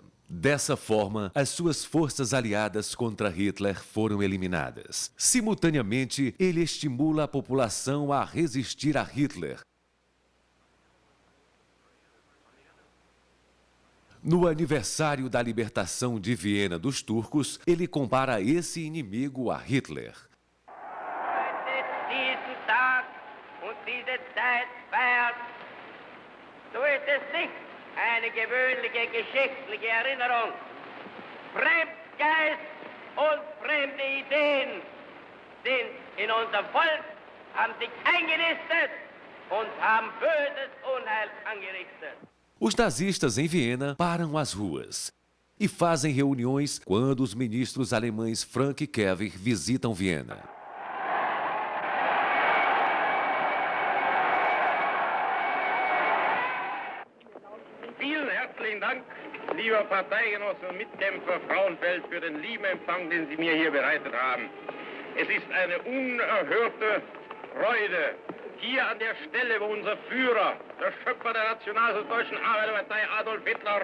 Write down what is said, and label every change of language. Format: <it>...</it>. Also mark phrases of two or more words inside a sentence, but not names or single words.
<pt>Dessa forma, as suas forças aliadas contra Hitler foram eliminadas. Simultaneamente, ele estimula a população a resistir a Hitler. No aniversário da libertação de Viena dos turcos, ele compara esse inimigo a Hitler.</pt> <de>Diesen Tag und diese Zeit feiert, so ist es nicht eine gewöhnliche geschichtliche Erinnerung. Fremdgeist und fremde Ideen sind in unser Volk, haben sich eingenistet und haben böses Unheil angerichtet.</de> <pt>Os nazistas em Viena param as ruas e fazem reuniões quando os ministros alemães Frank e Kever visitam Viena.</pt> <de>Vielen herzlichen Dank, lieber Parteigenosse und Mitkämpfer Frauenfeld, für den lieben Empfang, den Sie mir hier bereitet haben. Es ist eine unerhörte Freude, hier an der Stelle, wo unser Führer, der Schöpfer der Nationalsozialistischen Arbeiterpartei Adolf Hitler,</de>